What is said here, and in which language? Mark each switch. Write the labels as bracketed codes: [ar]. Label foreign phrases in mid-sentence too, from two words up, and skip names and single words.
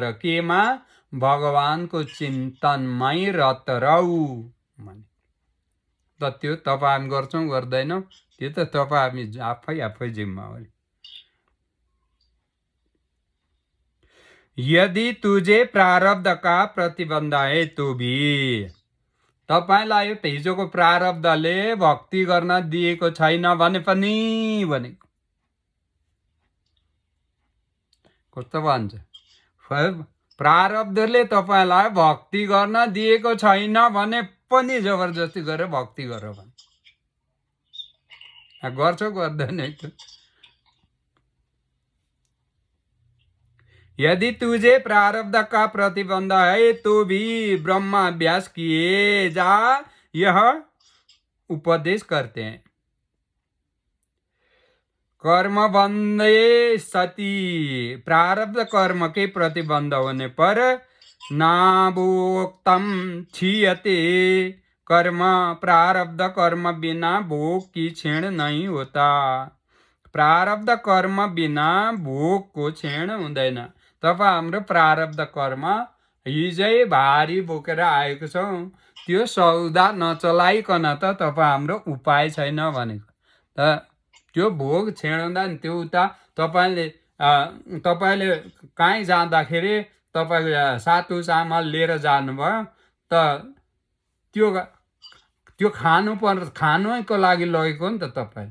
[ne] केमा? भगवानको चिन्तनमै रत रहु भने। त त्यो तपाईहरु गर्छौं गर्दैनौं त्यो त तपाईहरु आफै जिम्मेवारी। [hi] यदि तुझे प्रारब्ध का प्रतिबन्ध है तो भी, [ne] तपाईलाई हिजोको प्रारब्धले भक्ति गर्न दिएको छैन भने पनि भनेको कस्तो भन्छ? प्रारब्धले तपाईलाई भक्ति गर्न दिएको छैन भने पनि जबरजस्ती गरेर भक्ति गर भन्छ। गर्छौ गर्दैन त? [hi] यदि तुझे प्रारब्ध का प्रतिबंध है तो भी ब्रह्म अभ्यास किए जा, यह उपदेश करते हैं। [sa] कर्म बंधे सती, [hi] प्रारब्ध कर्म के प्रतिबंध होने पर [sa] नाभोक्तम क्षीयते कर्म, [hi] प्रारब्ध कर्म बिना भोग की क्षीण नहीं होता। [ne] प्रारब्ध कर्म बिना भोग को क्षीण हुँदैन। तपाईं हाम्रो प्रारब्ध कर्म हिजै भारी बोकेर आएको छौं, त्यो सौदा नचलाइकन त तपाईँ हाम्रो उपाय छैन भनेको। त त्यो भोग छेड्दा नि त्यो उता तपाईँले कहीँ जाँदाखेरि तपाईँको सातु चामल लिएर जानुभयो त त्यो खानुको लागि लगेको नि त तपाईँ।